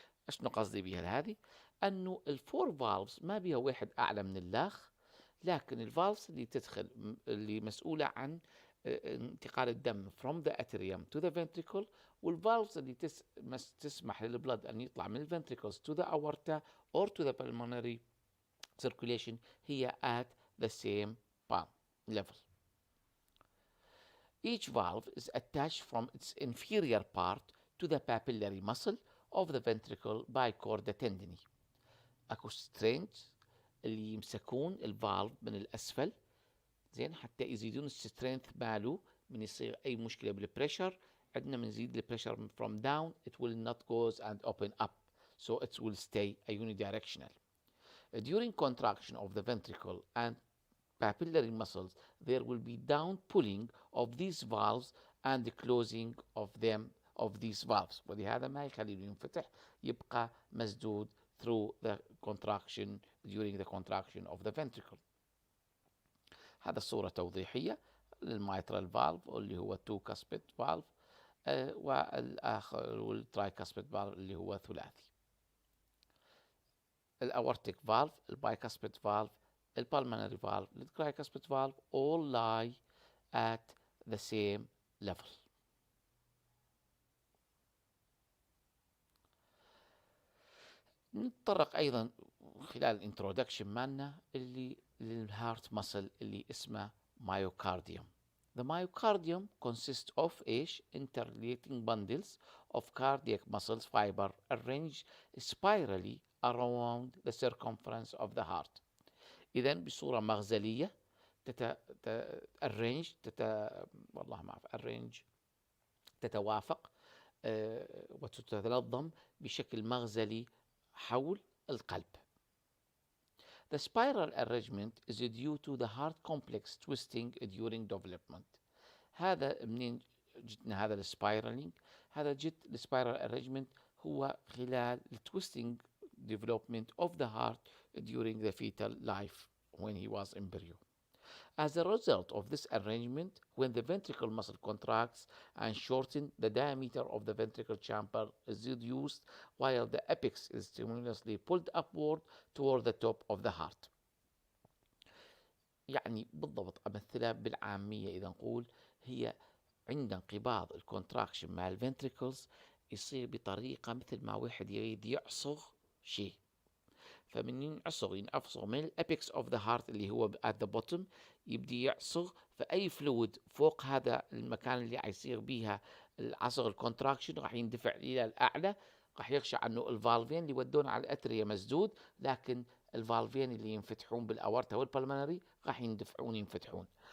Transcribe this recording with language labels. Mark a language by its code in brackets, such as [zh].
[ar] شنو قصدي بها هذه؟ أنه الفور فالفز ما بها واحد أعلى من الآخر، لكن الفالفز اللي تدخل اللي مسؤولة عن انتقال الدم [en] from the atrium to the ventricle، [ar] والفالفز اللي تسمح للبلد أن يطلع من الventricles [en] to the aorta or to the pulmonary circulation [ar] هي [en] at the same level. Each valve is attached from its inferior part to the papillary muscle of the ventricle by chorda tendini. [ar] اكو سترينج اللي يمسكون الفالف من الاسفل زين حتى يزيدون السترينث ماله من يصير اي مشكله بالبريشر. عندنا بنزيد البريشر [en] from down it will not goes and open up, so it will stay a unidirectional. During contraction of the ventricle and papillary muscles there will be down pulling of these valves and the closing of these valves، [ar] ولهذا ما يخليه ينفتح، يبقى مسدود [en] through the contraction during the contraction of the ventricle. [ar] هذا الصورة توضيحية للميترال فالف اللي هو 2 كاسبيد فالف، والآخر والترايكاسبيد فالف اللي هو ثلاثي. الأورتيك فالف، البايكاسبيد فالف، البالمونري فالف، الترايكاسبيد فالف [en] all lie at the same level. [ar] نتطرق أيضا خلال الانترودكشن مالنا اللي للهارت مسل اللي اسمه مايوكارديوم. [en] The myocardium consists of ايش؟ interrelating bundles of cardiac muscles fiber arranged spirally around the circumference of the heart. [ar] إذن بصورة مغزلية والله ما أعرف arrange تتوافق وتتنظم بشكل مغزلي حول القلب. [en] The spiral arrangement is due to the heart complex twisting during development. [ar] هذا منين جتنا هذا السبايرالينج؟ هذا جت السبايرال [en] arrangement [ar] هو خلال [en] twisting development of the heart during the fetal life when he was embryo. As a result of this arrangement, when the ventricle muscle contracts and shortens, the diameter of the ventricle chamber is reduced while the apex is stimulously pulled upward toward the top of the heart. [ar] يعني بالضبط أمثلها بالعامية إذا نقول هي عند انقباض الكونتراكشن مع الفنتريكلز يصير بطريقة مثل ما واحد يريد يعصر شيء، فمن ينعصر من الابيكس اوف ذا هارت اللي هو [en] at the bottom، [ar] يبدي يعصر، فاي فلويد فوق هذا المكان اللي حيصير بيها العصر الكونتراكشن راح يندفع الى الاعلى، راح يخشى انه الفالفين اللي يودون على الاتريا مسدود، لكن الفالفين اللي ينفتحون بالاورتا والبلمنري راح ينفتحون.